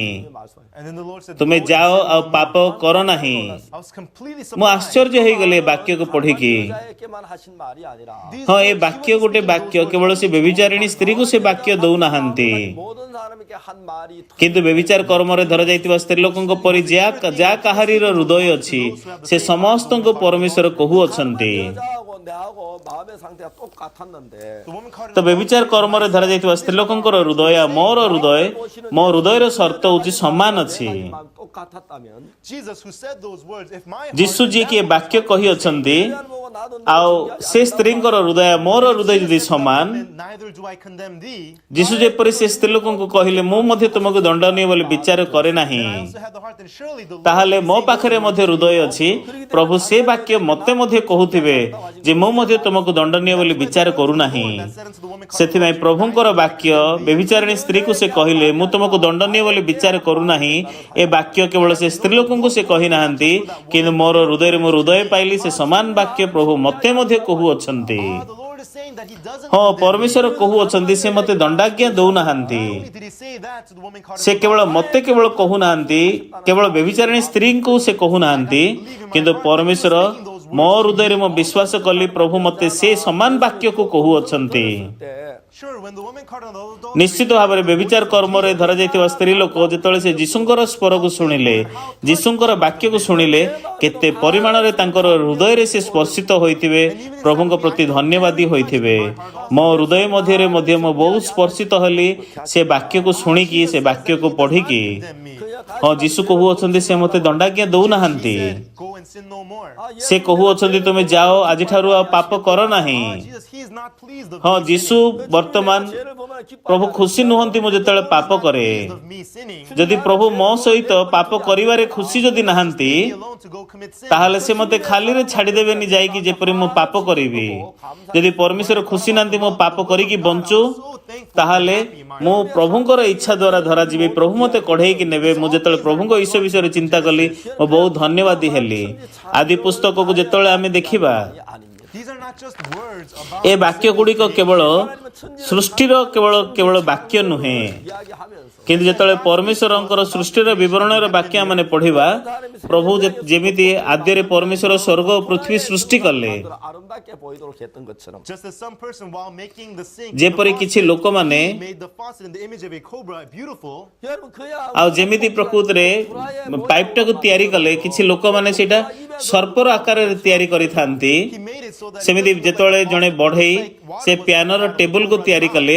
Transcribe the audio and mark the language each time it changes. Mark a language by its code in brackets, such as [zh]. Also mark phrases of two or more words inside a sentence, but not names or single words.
[en] And then the Lord said, [or] ତୁମେ ଯାଅ ଆଉ ପାପ କର ନାହିଁ [en] I was completely [or] ମୁଁ [en] surprised. [or] ଆଶ୍ଚର୍ଯ୍ୟ ହେଇଗଲି ଏ ବାକ୍ୟକୁ ପଢ଼ିକି [ko] 여자에게만 하신 말이 아니라 [or] ହଁ ଏ ବାକ୍ୟ ଗୋଟେ ବାକ୍ୟ କେବଳ ସେ ବ୍ୟଭିଚାରିଣୀ ସ୍ତ୍ରୀକୁ ସେ ବାକ୍ୟ ଦଉନାହାନ୍ତି [ko] 모든 사람에게 한 말이 [or] କିନ୍ତୁ ବ୍ୟଭିଚାର କର୍ମରେ ଧରାଯାଇଥିବା ସ୍ତ୍ରୀ ଲୋକଙ୍କ ପରି ଯାହା କାହାରିର ହୃଦୟ ଅଛି ସେ ସମସ୍ତଙ୍କୁ ପରମେଶ୍ୱର କହୁଅଛନ୍ତି [ko] 여자하고 내하고 마음의 상태가 똑같았는데 [en] The woman caught [or] ତ ବ୍ୟଭିଚାର କର୍ମରେ ଧରାଯାଇଥିବା ସ୍ତ୍ରୀ ଲୋକଙ୍କର ହୃଦୟ ମୋର ହୃଦୟ ମୋ ହୃଦୟର ସର୍ତ୍ତ ହେଉଛି ସମାନ ଅଛି [ko] 마음 똑같았다면 [en] Jesus who said those words, if my [or] ଯୀଶୁ ଯିଏକି ଏ ବାକ୍ୟ କହିଅଛନ୍ତି [ko] 보고 나도 [or] ଆଉ ସେ ସ୍ତ୍ରୀଙ୍କର ହୃଦୟ ମୋର ହୃଦୟ ଯଦି ସମାନ [en] neither do I condemn thee, [or] ଯୀଶୁ ଯେପରି ସେ ସ୍ତ୍ରୀ ଲୋକଙ୍କୁ କହିଲେ ମୁଁ ମଧ୍ୟ ତୁମକୁ ଦଣ୍ଡନୀୟ ବୋଲି ବିଚାର କରେ ନାହିଁ [en] I also had the heart, then surely the Lord [or] ତାହେଲେ ମୋ ପାଖରେ ମଧ୍ୟ ହୃଦୟ ଅଛି ପ୍ରଭୁ ସେ ବାକ୍ୟ ମୋତେ ମଧ୍ୟ କହୁଥିବେ ଯେ ମୁଁ ମଧ୍ୟ ତୁମକୁ ଦଣ୍ଡନୀୟ ବୋଲି ବିଚାର କରୁନାହିଁ [en] said unto the woman caught [or] ସେଥିପାଇଁ ପ୍ରଭୁଙ୍କର ବାକ୍ୟ ବ୍ୟଭିଚାରିଣୀ ସ୍ତ୍ରୀକୁ ସେ କହିଲେ ମୁଁ ତୁମକୁ ଦଣ୍ଡନୀୟ ବୋଲି ବିଚାର କରୁନାହିଁ ଏ ବାକ୍ୟ କେବଳ ସେ ସ୍ତ୍ରୀ ଲୋକଙ୍କୁ ସେ କହିନାହାନ୍ତି କିନ୍ତୁ ମୋର ହୃଦୟରେ ମୁଁ ହୃଦୟ ପାଇଲି ସେ ସମାନ ବାକ୍ୟ ପ୍ରଭୁ ମୋତେ ମଧ୍ୟ କହୁଅଛନ୍ତି [en] the Lord is saying that he doesn't [or] ହଁ [en] condemn [or] ପରମେଶ୍ୱର କହୁଅଛନ୍ତି ସେ ମୋତେ ଦଣ୍ଡାଜ୍ଞା ଦଉନାହାନ୍ତି [en] Not only did he say that to the woman caught [or] ସେ କେବଳ ମୋତେ କେବଳ କହୁନାହାନ୍ତି କେବଳ ବ୍ୟଭିଚାରିଣୀ ସ୍ତ୍ରୀଙ୍କୁ ସେ କହୁନାହାନ୍ତି କିନ୍ତୁ ପରମେଶ୍ୱର ମୋ ହୃଦୟରେ ମୁଁ ବିଶ୍ୱାସ କଲି ପ୍ରଭୁ ମୋତେ ସେ ସମାନ ବାକ୍ୟକୁ କହୁଅଛନ୍ତି [ko] 때 [en] Sure, when the woman caught on the adultery, [or] ନିଶ୍ଚିତ ଭାବରେ ବ୍ୟଭିଚାର କର୍ମରେ ଧରାଯାଇଥିବା ସ୍ତ୍ରୀ ଲୋକ ଯେତେବେଳେ ସେ ଯୀଶୁଙ୍କର ସ୍ୱରକୁ ଶୁଣିଲେ ଯୀଶୁଙ୍କର ବାକ୍ୟକୁ ଶୁଣିଲେ କେତେ ପରିମାଣରେ ତାଙ୍କର ହୃଦୟରେ ସେ ସ୍ପର୍ଶିତ ହୋଇଥିବେ ପ୍ରଭୁଙ୍କ ପ୍ରତି ଧନ୍ୟବାଦୀ ହୋଇଥିବେ ମୋ ହୃଦୟ ମଧ୍ୟରେ ମଧ୍ୟ ମୁଁ ବହୁତ ସ୍ପର୍ଶିତ ହେଲି ସେ ବାକ୍ୟକୁ ଶୁଣିକି ସେ ବାକ୍ୟକୁ ପଢ଼ିକି [en] condemn me. [or] ହଁ ଯୀଶୁ କହୁଅଛନ୍ତି ସେ ମୋତେ ଦଣ୍ଡାଜ୍ଞା ଦଉନାହାନ୍ତି [en] Go and sin no more. [or] ସେ କହୁଅଛନ୍ତି ତୁମେ ଯାଅ ଆଜିଠାରୁ ଆଉ ପାପ କର ନାହିଁ [en] Jesus, he is not pleased of [or] ହଁ [en] me [or] ଯୀଶୁ ବର୍ତ୍ତମାନ [ko] 죄를 보면 [or] ପ୍ରଭୁ [ko] 기뻐하지 [or] ଖୁସି ନୁହନ୍ତି ମୁଁ ଯେତେବେଳେ ପାପ କରେ [en] pleased of me sinning. [or] ଯଦି ପ୍ରଭୁ ମୋ ସହିତ ପାପ କରିବାରେ ଖୁସି ଯଦି ନାହାନ୍ତି [en] Be alone to go commit sin. [or] ତାହେଲେ ସେ ମୋତେ ଖାଲିରେ ଛାଡ଼ିଦେବେନି ଯାଇକି ଯେପରି ମୁଁ ପାପ କରିବି ଯଦି ପରମେଶ୍ୱର ଖୁସି ନାହାନ୍ତି ମୁଁ ପାପ କରିକି ବଞ୍ଚୁ ତାହେଲେ ମୁଁ ପ୍ରଭୁଙ୍କର ଇଚ୍ଛା ଦ୍ୱାରା ଧରାଯିବି ପ୍ରଭୁ ମୋତେ କଢ଼େଇକି ନେବେ ମୁଁ ଯେତେବେଳେ ପ୍ରଭୁଙ୍କ ଈଶ୍ୱର ବିଷୟରେ ଚିନ୍ତା କଲି ମୁଁ ବହୁତ ଧନ୍ୟବାଦୀ ହେଲି ଆଦି ପୁସ୍ତକକୁ ଯେତେବେଳେ ଆମେ ଦେଖିବା [ko] 아닙니다. [en] These are not just words about [or] ଏ ବାକ୍ୟ ଗୁଡ଼ିକ କେବଳ ସୃଷ୍ଟିର କେବଳ ବାକ୍ୟ ନୁହେଁ [ko] 이야기하면서 [or] କିନ୍ତୁ ଯେତେବେଳେ ପରମେଶ୍ୱରଙ୍କର ସୃଷ୍ଟିର ବିବରଣର ବାକ୍ୟ ଆମେ ପଢ଼ିବା ପ୍ରଭୁ ଯେମିତି ଆଦ୍ୟରେ ପରମେଶ୍ୱର ସ୍ୱର୍ଗ ଓ ପୃଥିବୀ ସୃଷ୍ଟି କଲେ [ko] 아름답게 보이도록 했던 것처럼 [en] just as some person while making the sink [or] ଯେପରି କିଛି ଲୋକମାନେ [en] made the faucet in the image of a cobra beautiful. [ko] 여러분 그야 [or] ଆଉ ଯେମିତି ପ୍ରକୃତରେ ପାଇପ୍ଟାକୁ ତିଆରି କଲେ କିଛି ଲୋକମାନେ ସେଇଟା ସର୍ପର ଆକାରରେ ତିଆରି କରିଥାନ୍ତି [en] He made it so that [or] ସେମିତି ଯେତେବେଳେ ଜଣେ ବଢ଼େଇ ସେ [en] pianoର tableକୁ [or] ତିଆରି କଲେ